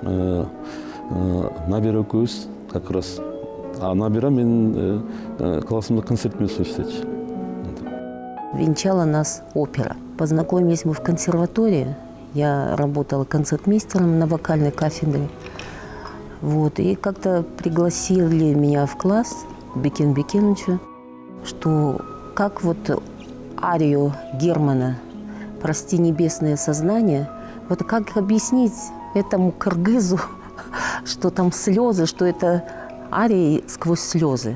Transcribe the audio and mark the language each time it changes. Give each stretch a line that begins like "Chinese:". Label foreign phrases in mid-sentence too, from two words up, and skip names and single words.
Kyrgyz: Набира экөөбүз
Russian: как раз.
Kyrgyz: Набира менин классымда концерт местно иштечи.
Russian: Венчала нас опера. Познакомились мы в консерватории. Я работала концертмейстером на вокальной кафедре. Вот. И как-то пригласили меня в класс к Бекен Бекеновичу, что как вот арию Германа «Прости, небесное сознание», вот как объяснить этому кыргызу, что там слезы, что это ария сквозь слезы.